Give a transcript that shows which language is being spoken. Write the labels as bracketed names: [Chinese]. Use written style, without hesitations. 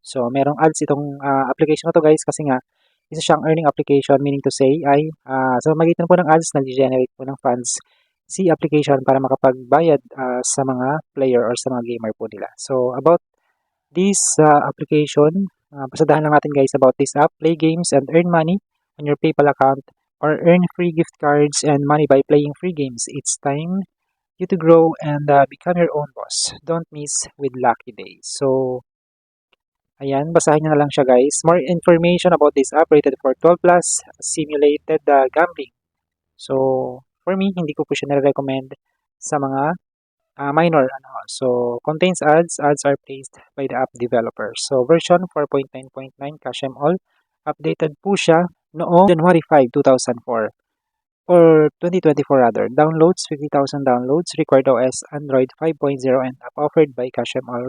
[Filipino] So, merong ads itong application na to guys kasi nga isa siyang earning application, meaning to say ay sa magitan po ng ads, nag-generate po ng funds si application para makapagbayad sa mga player or sa mga gamer po nila. So, about this application, pasadahan lang natin guys about this app. [English] Play games and earn money on your PayPal account or earn free gift cards and money by playing free games. It's time you to grow and become your own boss. Don't miss with Lucky Days. [Filipino] So, ayan, basahin nyo na lang siya guys. [English] More information about this app rated for 12 plus simulated gambling. [Filipino] So, for me, hindi ko po siya nare-recommend sa mga minor. [English] So, contains ads. Ads are placed by the app developer. So, version 4.9.9 CashMall. [Filipino] Updated po siya noong January 5, 2004. [English] Or 2024 rather. Downloads, 50,000 downloads. Required OS, Android 5.0 and app offered by CashMall.